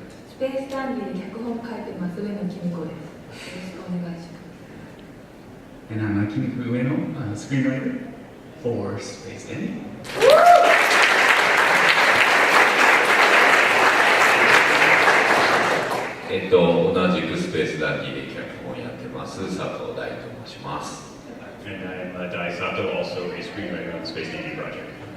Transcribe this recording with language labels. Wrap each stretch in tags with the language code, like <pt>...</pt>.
<ja>スペースダンディで脚本を書いてます上野紀美子です。よろしくお願いします。</ja> <en>And I'm Akimiku Ueno, screenwriter for Space Dandy.</en> <ja>同じくスペースダンディで脚本をやってます佐藤大と申します。</ja> <en>And I'm Dai Sato, also a screenwriter on the Space Dandy project.</en>